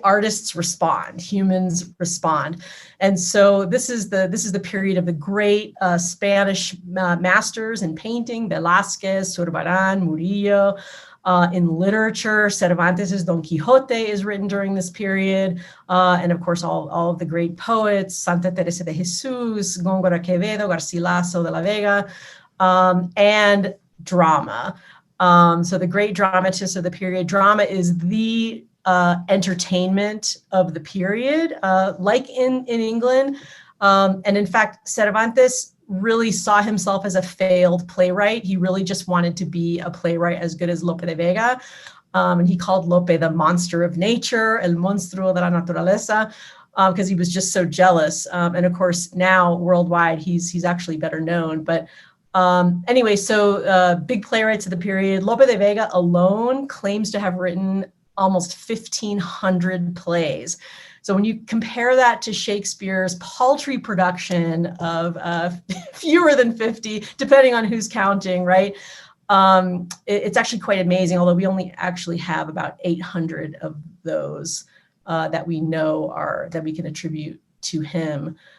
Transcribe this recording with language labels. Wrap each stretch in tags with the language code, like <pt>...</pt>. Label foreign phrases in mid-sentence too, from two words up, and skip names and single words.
<en>Artists respond, humans respond. And so this is the period of the great Spanish masters in painting, Velázquez, Zurbarán, Murillo. In literature, Cervantes' Don Quixote is written during this period. And of course, all of the great poets, Santa Teresa de Jesus, Góngora Quevedo, Garcilaso de la Vega, and drama. So the great dramatists of the period. Drama is the entertainment of the period, like in England. And in fact, Cervantes really saw himself as a failed playwright. He really just wanted to be a playwright as good as Lope de Vega. And he called Lope the monster of nature,</en> <es>el monstruo de la naturaleza,</es> <en>because he was just so jealous. And of course, now worldwide, he's actually better known. But anyway, so big playwrights of the period. Lope de Vega alone claims to have written almost 1,500 plays. So when you compare that to Shakespeare's paltry production of fewer than 50, depending on who's counting, right? It's actually quite amazing, although we only actually have about 800 of those that we know that we can attribute to him.</en>